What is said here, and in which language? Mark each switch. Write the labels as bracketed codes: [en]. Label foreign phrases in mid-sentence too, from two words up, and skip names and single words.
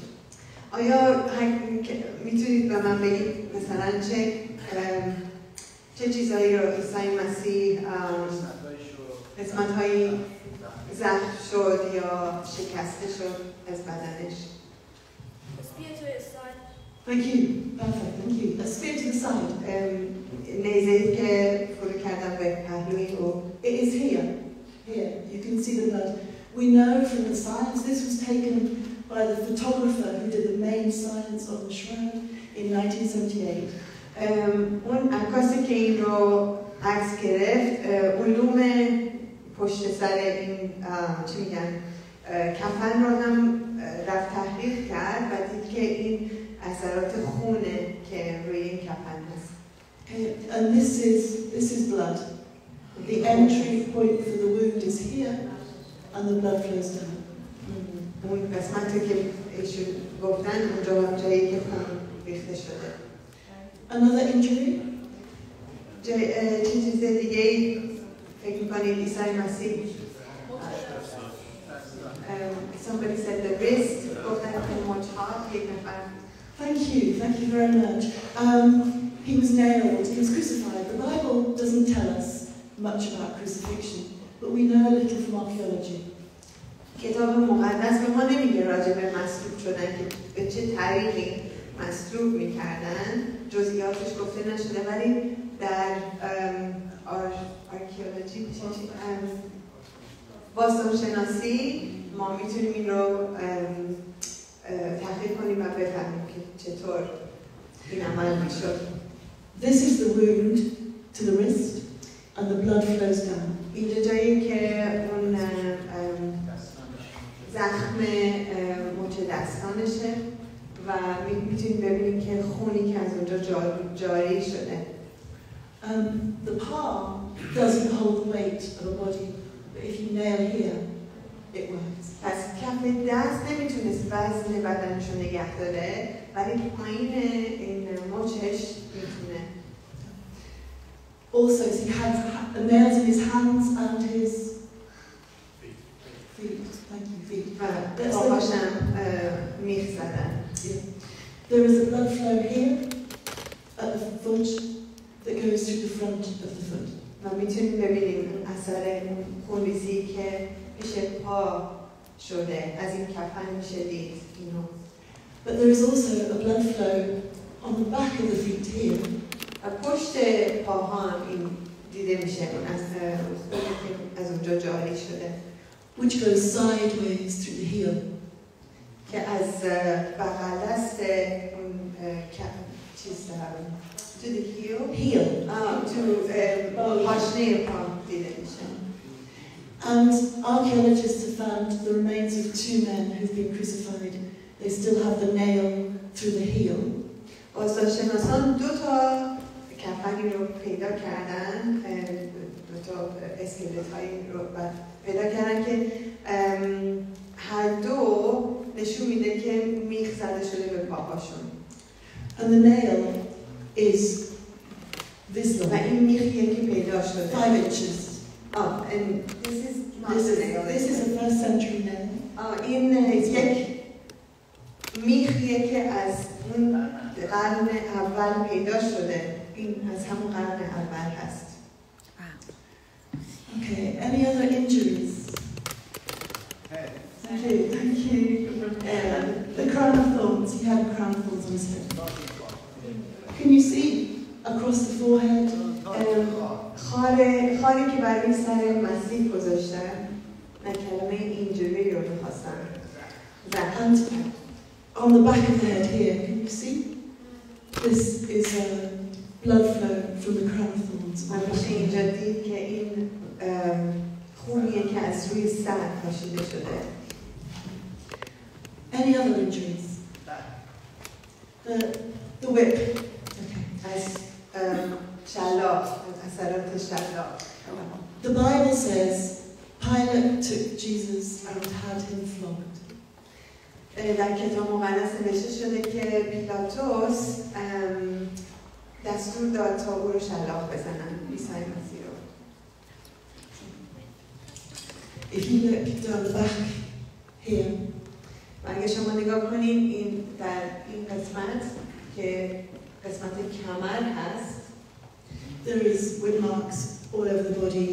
[fa] آیا میتونید به من بگید مثلا چه چیزایی رو عیسی مسیح قسمت‌هایی زخم شد یا شکسته شد از بدنش؟ [en] Thank you. Perfect. Thank you. A spear to the side. [fa] نیزه‌ای که فرو کردن به پهلوی او. [en] It is here. Here. You can see the blood. We know from the science this was taken by the photographer who did the main science of the shroud in 1978. [fa] اون عکاسی که این رو عکس گرفت علوم پشت سر این چی میگن کفن رو هم رفت تحقیق کرد و دید که این اثرات خون [en] Okay, and this is blood. The entry point for the wound is here, and the blood flows down. [fa] اون قسمتی که ایشون گفتن اونجا جایی که خون ریخته شده. [en] Another injury? [fa] چه چیز دیگه فکر می‌کنید عیسی مسیح؟ [en] Somebody said the wrist. [fa] گفتن که مچ‌ها یک نفر. [en] Thank you very much. He was nailed, he was crucified. The Bible doesn't tell us much about crucifixion, but we know a little from archaeology. [fa] کتاب مقدس به ما نمیگه راجع به مصلوب شدن که به چه طریقی مصلوب میکردن، جزئیاتش گفته نشده، ولی در آرکئولوژی باستانشناسی ما میتونیم این رو تحقیق کنیم و بفهمیم که چطور این عمل میشد. [en] This is the wound to the wrist and the blood flows down. [fa] اینجا جایی که اون زخم مچ دستانشه و میتونیم ببینیم که خونی که از اونجا جاری شده. [en] The palm doesn't hold the weight of a body, but if you nail here, it works. [fa] پس کف دست نمیتونست وزن بدنش رو نگه داره، ولی پایین این مچش میتونه. [en] Also, he had nails in his hands and his feet. Thank you, feet. [fa] پاهاشم میخ زدن. [en] There is a blood flow here at the foot that goes through the front of the foot. [fa] و میتونیم ببینیم اثر خونریزی که پیش پا شده، از این کفن میشه دید اینو. [en] But there is also a blood flow on the back of the feet here. [fa] پشت پاها هم این دیده میشه، از اونجا جاری شده. [en] Which goes sideways through the heel. [fa] که از بغل دست اون چیز [en] to the heel to [fa] پاشنه پا دیده میشه. [en] And archaeologists have found the remains of two men who've been crucified. They still have the nail through the heel. [fa] باستانشناسان دو تا کفنی رو پیدا کردن، دو تا اسکلت هایی رو پیدا کردن که هر دو نشون میده که میخ زده شده به پاهاشون. [en] And the nail is this [fa] و این میخیه که پیدا شده. [en] 5 inches. And this is not the nail. This is a first century nail. [fa] این یک میخیه که از اون قرن اول پیدا شده. این از همون قرن اول هست. [en] Okay, any other injuries? Thank you. The crown of thorns, he had a crown of thorns on his head. Can you see across the forehead? [fa] خاری که برای سر مسیح گذاشتن، من کلمه اینجوری رو میخواستم. [en] And on the back of the head here, can you see? This is a blood flow from the crown of thorns. [fa] من میشه اینجا دید که این خونیه که از روی سر کشیده شده. [en] Any other injuries? The whip. Okay. [fa] از شلاق، اثرات شلاق. [en] The Bible says Pilate took Jesus and had him flogged. [fa] در کتاب مقدس نوشته شده که پیلاطوس دستور داد تا او رو شلاق بزنن، عیسی مسیح رو. [en] If you look down the back here, [fa] و اگه شما نگاه کنین این در این قسمت که قسمت کمر هست، [en] there is whip marks all over the body.